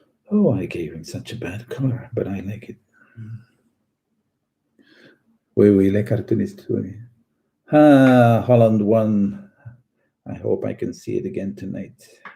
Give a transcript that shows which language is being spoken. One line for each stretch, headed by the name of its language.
English: Oh, I gave him such a bad color, but I like it.
French: Oui, les cartoonistes, oui.
English: Holland won. I hope I can see it again tonight.